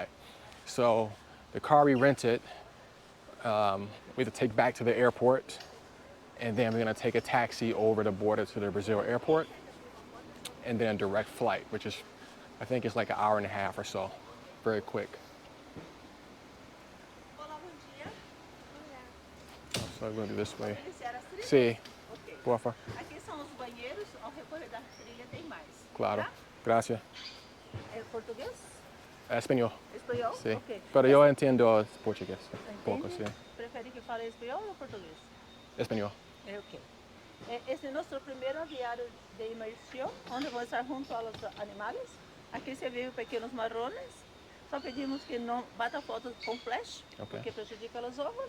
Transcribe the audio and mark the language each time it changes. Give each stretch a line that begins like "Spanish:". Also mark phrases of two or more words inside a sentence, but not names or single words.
English: So the car we rented, we have to take back to the airport, and then we're gonna take a taxi over the border to the Brazil airport, and then a direct flight, which is, I think it's like an hour and a half or so, very quick. So I'm going to do this way.
Spanish: Sí, por favor.
Portuguese: Aqui são os banheiros, ao recorrer da trilha tem mais.
Spanish: Claro, gracias. ¿Es portugués? Español. ¿Español? Sí, Okay. pero yo entiendo portugués, poco, sí.
Portuguese: ¿Prefere que fale espanhol ou português?
Spanish: Español. Ok.
Portuguese: Esse é nosso primeiro diário de imersão, onde vamos estar junto aos animais. Aqui você vê pequenos marrones. Só pedimos que não bata fotos com flash, porque prejudica os ovos.